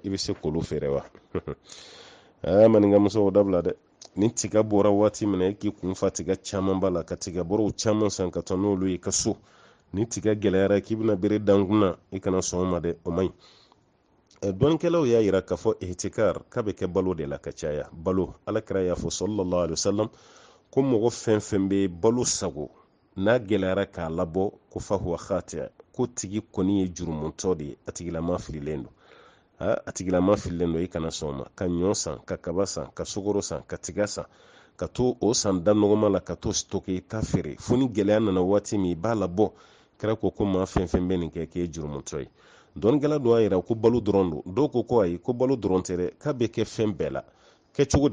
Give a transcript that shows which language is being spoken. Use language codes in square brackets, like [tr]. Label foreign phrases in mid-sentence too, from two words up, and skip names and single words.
[bm] bɛ se k'olu feere wa maninkamuso o dabila dɛ ni tiga bɔra waati min na e k'i kun fa tiga caman b'a la ka tiga bɔrɔw caman san ka taa n'olu ye ka so ni tiga gɛlɛyara k'i bɛna bere dankun i kana sɔn o ma dɛ o man ɲi dɔnkɛlaw y'a yira k'a fɔ ihtikar k'a bɛ kɛ balo de la ka caya balo alakira y'a fɔ [ar] صلى الله عليه وسلم [bm] ko mɔgɔ fɛn fɛn bɛ balo sago n'a gɛlɛyara k'a labɔ ko [ar] فهو خاطئ' [bm] ko tigi kɔni ye jurumuntɔ de ye a tigilama fililen don a tigilama fililen don i kana sɔn o ma ka ɲɔ san ka kaba san ka sukaro san ka tiga san ka to o san da nɔgɔma la ka to stoke i ta feere fo ni gɛlɛya nana waati min i b'a labɔ kɛra ko maa fɛn fɛn bɛ nin kɛ k'e jurumutɔ ye dɔnnikɛla dɔ y'a yira ko balo dɔrɔn don dɔw ko ayi ko balo dɔrɔn tɛ dɛ k'a bɛ kɛ fɛn bɛɛ la kɛcogo